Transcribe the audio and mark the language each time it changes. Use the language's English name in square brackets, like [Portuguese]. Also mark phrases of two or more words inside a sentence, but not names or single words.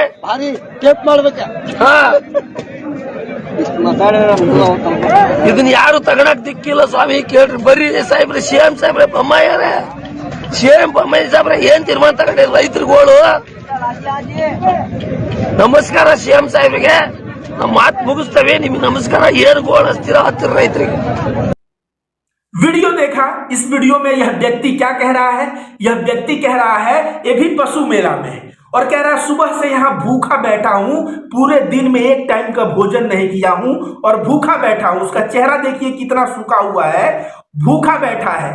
[Kannada] ಇದನ್ನ ಯಾರು ತಗೊಳಕ್ ದಿಕ್ಕಿಲ್ಲ ಸ್ವಾಮಿ, ಕೇಳ್ರಿ. ಬರ್ರಿ ಸಾಹೇಬ್ರೆ, ಸಿಎಂ ಸಾಹೇಬ್ರೆ, ಬೊಮ್ಮಾಯ್ಯಾರೆ, ಸಿಎಂ ಬೊಮ್ಮಾಯಿ ಸಾಹೇಬ್ರೆ ಏನ್ ತೀರ್ಮಾನ ತಗೊಂಡ್ರಿ ರೈತರುಗಳು? ನಮಸ್ಕಾರ ಸಿಎಂ ಸಾಹೇಬ್ರಿಗೆ, ನಮ್ಮ ಮಾತು ಮುಗಿಸ್ತೇವೆ. ನಿಮ್ಗೆ ನಮಸ್ಕಾರ. ಏನು ಗೋಳು ಹಚ್ತೀರ ಹತ್ತಿರ ರೈತರಿಗೆ. [Hindi] वीडियो देखा। इस वीडियो में यह व्यक्ति क्या कह रहा है? यह व्यक्ति कह रहा है, ये भी पशु मेला में है, और कह रहा है सुबह से यहाँ भूखा बैठा हूँ, पूरे दिन में एक टाइम का भोजन नहीं किया हूँ और भूखा बैठा हूँ। उसका चेहरा देखिए कितना सूखा हुआ है, भूखा बैठा है।